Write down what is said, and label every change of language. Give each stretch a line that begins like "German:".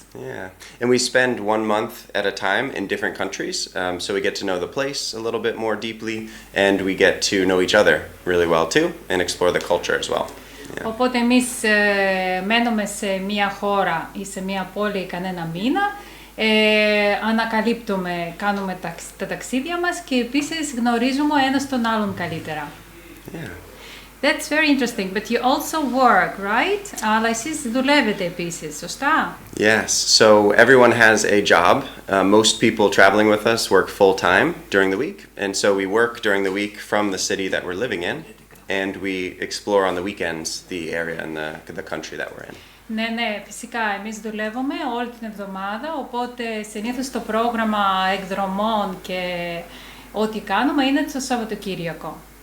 English: Yeah, and we spend 1 month at a time in different countries, so we get to know the place a little bit more deeply, and we get to know each other really well too, and explore the culture as well. Yeah.
Greek: Οπότε εμείς μένουμε σε μια χώρα ή σε μια πόλη κανένα μήνα, ανακαλύπτουμε, κάνουμε τα ταξίδια μας και επίσης γνωρίζουμε ο ένας τον άλλον καλύτερα.
English: Yeah. That's very interesting, but you also work, right?
Greek: Αλλά εσείς δουλεύετε επίσης, σωστά?
English: Yes, so everyone has a job. Most people traveling with us work full-time during the week, and so we work during the week from the city that we're living in, and we explore on the weekends the area and the country that we're in.
Greek: Ναι, φυσικά, εμείς δουλεύουμε όλη την εβδομάδα, οπότε συνήθως το πρόγραμμα εκδρομών και ό,τι κάνουμε είναι το Σαββατοκύριακο.